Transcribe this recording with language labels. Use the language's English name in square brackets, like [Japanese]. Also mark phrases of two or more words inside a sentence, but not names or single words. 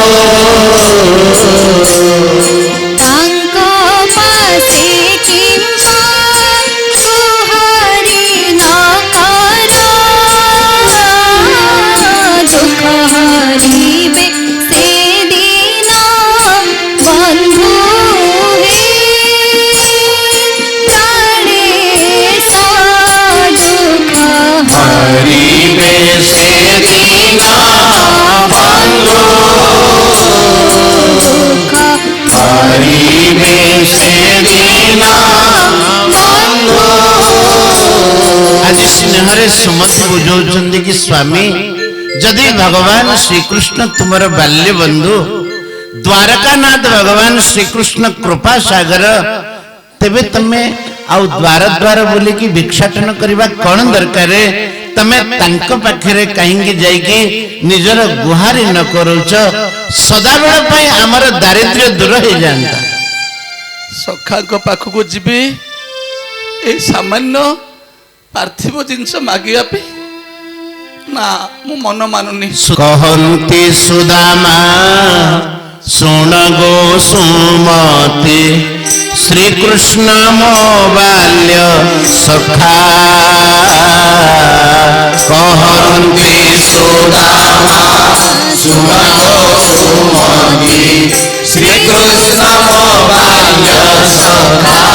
[Odia] ତାଙ୍କ ପାଶେ କିମ୍ପା ସୁହରି ନ କର, ଦୁଃଖ ହରିବେ ସେ ଦିନ ବନ୍ଧୁ ହେ, ପ୍ରାଣେଶ ଦୁଃଖ ହରିବେ ସେ ଦୀନ ବନ୍ଧୁ, दुख ହରିବେ ସେ ଦୀନ ବନ୍ଧୁ। ଆଜି ସ୍ନେହରେ ସୁମତି ବୁଝଉଛନ୍ତି କି ସ୍ୱାମୀ, ଯଦି ଭଗବାନ ଶ୍ରୀକୃଷ୍ଣ ତୁମର ବାଲ୍ୟ ବନ୍ଧୁ, ଦ୍ୱାରକାନାଥ ଭଗବାନ ଶ୍ରୀକୃଷ୍ଣ କୃପା ସାଗର, ତେବେ ତମେ ଆଉ ଦ୍ୱାର ଦ୍ୱାର ବୁଲିକି ଭିକ୍ଷାଟନ କରିବା କଣ ଦରକାର? ତମେ ତାଙ୍କ ପାଖରେ କାହିଁକି ଯାଇକି ନିଜର ଗୁହାରି ନ କରୁଛ? ସଦାବେଳ ପାଇଁ ଆମର ଦାରିଦ୍ର୍ୟ ଦୂର ହେଇଯାଆନ୍ତା। ସଖାଙ୍କ ପାଖକୁ ଯିବି ଏଇ ସାମାନ୍ୟ ପାର୍ଥିବ ଜିନିଷ ମାଗିବା ପାଇଁ? ନା ମୁଁ ମନ ମାନୁନି। କହନ୍ତି ସୁଦାମା ଶୁଣ ଗୋ ସୁମତି ଶ୍ରୀକୃଷ୍ଣ ମୋ ବାଲ୍ୟ ସଖା କହନ୍ତି ସୁଦାମା ଶୁଣ ଗୋ ସୁମତି ଶ୍ରୀକୃଷ୍ଣ ମୋ ବାଲ୍ୟ ସଖା